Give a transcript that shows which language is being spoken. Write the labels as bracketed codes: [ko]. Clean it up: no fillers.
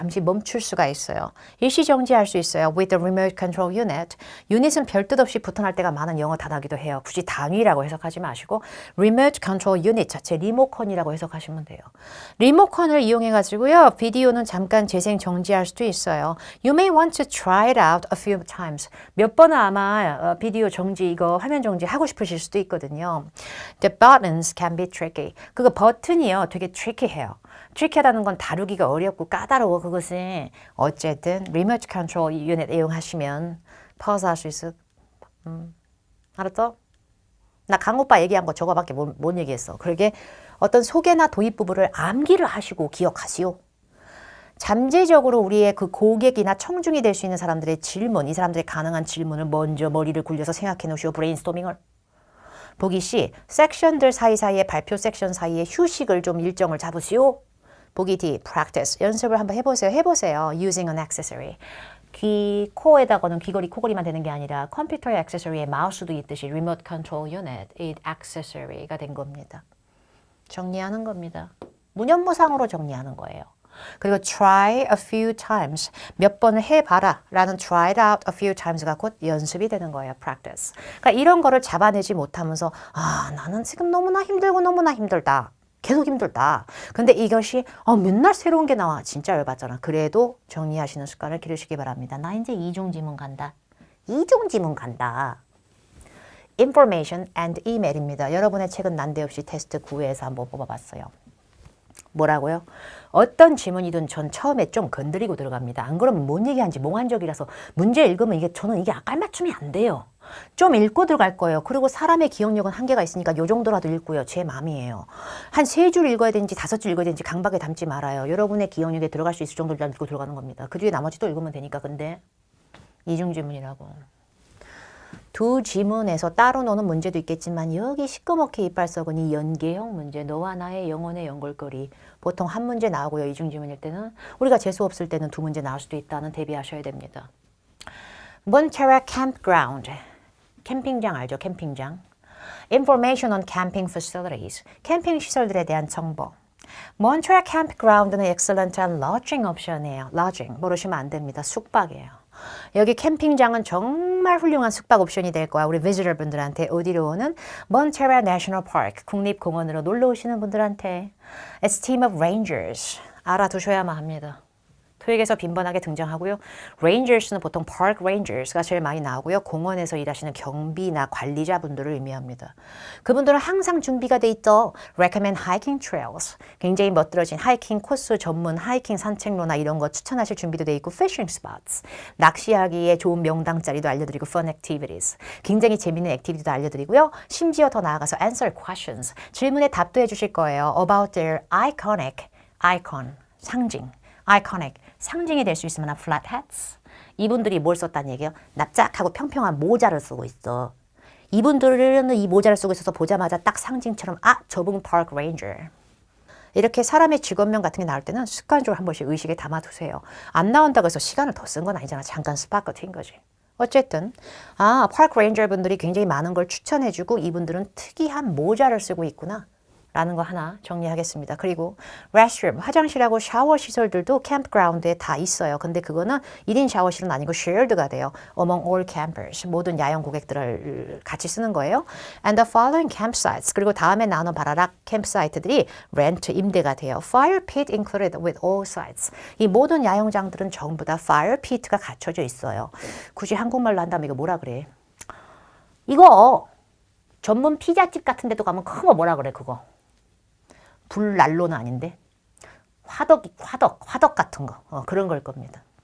[ko] 잠시 멈출 수가 있어요. 일시 정지할 수 있어요. [en] With the remote control unit. [ko] 유닛은 별 뜻 없이 붙어날 때가 많은 영어 단어기도 해요. 굳이 단위라고 해석하지 마시고 remote control unit 자체 리모컨이라고 해석하시면 돼요. 리모컨을 이용해가지고요. 비디오는 잠깐 재생 정지할 수도 있어요. [en] You may want to try it out a few times. [ko] 몇 번은 아마 비디오 정지 이거 화면 정지 하고 싶으실 수도 있거든요. [en] The buttons can be tricky. [ko] 그거 버튼이요. 되게 tricky해요. tricky하다는 건 다루기가 어렵고 까다로워. 그것은 어쨌든 remote control unit 이용하시면 pause 할 수 있어. 알았어? 나 강오빠 얘기한 거 저거밖에 못 얘기했어. 그러게 어떤 소개나 도입 부분을 암기를 하시고 기억하시오. 잠재적으로 우리의 그 고객이나 청중이 될 수 있는 사람들의 질문, 이 사람들의 가능한 질문을 먼저 머리를 굴려서 생각해 놓으시오. 브레인스토밍을. 보기 C. 섹션들 사이사이에 발표 섹션 사이에 휴식을 좀 일정을 잡으시오. 보기 D. practice. 연습을 한번 해보세요. [en] using an accessory. [ko] 귀, 코에다가는 귀걸이, 코걸이만 되는 게 아니라 컴퓨터의 액세서리에 마우스도 있듯이 remote control unit, 이 accessory가 된 겁니다. 정리하는 겁니다. 무념무상으로 정리하는 거예요. [en] 그리고 try a few times. [ko] 몇 번을 해봐라 라는 [en] try it out a few times [ko] 가 곧 연습이 되는 거예요. [en] practice. [ko] 그러니까 이런 거를 잡아내지 못하면서 나는 지금 너무나 힘들고 너무나 힘들다. 계속 힘들다. 근데 이것이 맨날 새로운 게 나와. 진짜 열받잖아. 그래도 정리하시는 습관을 기르시기 바랍니다. 나 이제 이중지문 간다. 이중지문 간다. [en] Information and email입니다. [ko] 여러분의 책은 난데없이 테스트 9회에서 한번 뽑아봤어요. 뭐라고요? 어떤 지문이든 전 처음에 좀 건드리고 들어갑니다. 안 그러면 뭔 얘기하는지 몽환적이라서 문제 읽으면 저는 이게 깔맞춤이 안 돼요. 좀 읽고 들어갈 거예요. 그리고 사람의 기억력은 한계가 있으니까 요 정도라도 읽고요. 제 마음이에요. 한 3줄 읽어야 되는지 5줄 읽어야 되는지 강박에 담지 말아요. 여러분의 기억력에 들어갈 수 있을 정도로 읽고 들어가는 겁니다. 그 뒤에 나머지 또 읽으면 되니까. 근데 이중지문이라고. 두 지문에서 따로 노는 문제도 있겠지만 여기 시꺼멓게 이빨 썩은 이 연계형 문제, 너와 나의 영혼의 연골거리. 보통 한 문제 나오고요. 이중지문일 때는. 우리가 재수 없을 때는 두 문제 나올 수도 있다는 대비하셔야 됩니다. Montara Campground. 캠핑장 알죠? 캠핑장. [en] Information on camping facilities. [ko] 캠핑 시설들에 대한 정보. Montara Campground는 excellent한 lodging 옵션이에요. lodging 모르시면 안 됩니다. 숙박이에요. 여기 캠핑장은 정말 훌륭한 숙박 옵션이 될 거야. 우리 비지터 분들한테 어디로 오는 Montara National Park 국립공원으로 놀러 오시는 분들한테 [en] It's team of rangers [ko] 알아두셔야만 합니다. 토익에서 빈번하게 등장하고요. Rangers는 보통 Park Rangers가 제일 많이 나오고요. 공원에서 일하시는 경비나 관리자분들을 의미합니다. 그분들은 항상 준비가 돼 있죠. [en] Recommend hiking trails. [ko] 굉장히 멋들어진 하이킹 코스 전문 하이킹 산책로나 이런 거 추천하실 준비도 돼 있고 [en] Fishing spots. [ko] 낚시하기에 좋은 명당 자리도 알려드리고 [en] Fun activities. [ko] 굉장히 재밌는 액티비티도 알려드리고요. 심지어 더 나아가서 [en] Answer questions. [ko] 질문에 답도 해주실 거예요. [en] About their iconic, icon, 상징. [ko] iconic, 상징이 될 수 있을 만한 flat hats. 이분들이 뭘 썼다는 얘기예요? 납작하고 평평한 모자를 쓰고 있어. 이분들은 이 모자를 쓰고 있어서 보자마자 딱 상징처럼 저분 park ranger. 이렇게 사람의 직업명 같은 게 나올 때는 습관적으로 한 번씩 의식에 담아두세요. 안 나온다고 해서 시간을 더 쓴 건 아니잖아. 잠깐 스파크 튄 거지. 어쨌든 park ranger 분들이 굉장히 많은 걸 추천해주고 이분들은 특이한 모자를 쓰고 있구나. 라는 거 하나 정리하겠습니다. 그리고 restroom, 화장실하고 샤워 시설들도 캠프그라운드에 다 있어요. 근데 그거는 1인 샤워실은 아니고 shared가 돼요. [en] Among all campers, [ko] 모든 야영 고객들을 같이 쓰는 거예요. [en] And the following campsites, [ko] 그리고 다음에 나오는 바라락 캠프사이트들이 rent, 임대가 돼요. [en] Fire pit included with all sites. [ko] 이 모든 야영장들은 전부 다 fire pit가 갖춰져 있어요. 굳이 한국말로 한다면 이거 뭐라 그래? 이거 전문 피자집 같은 데도 가면 큰 거 뭐라 그래 그거? 불난로는 아닌데 화덕 같은 거 그런 걸 겁니다.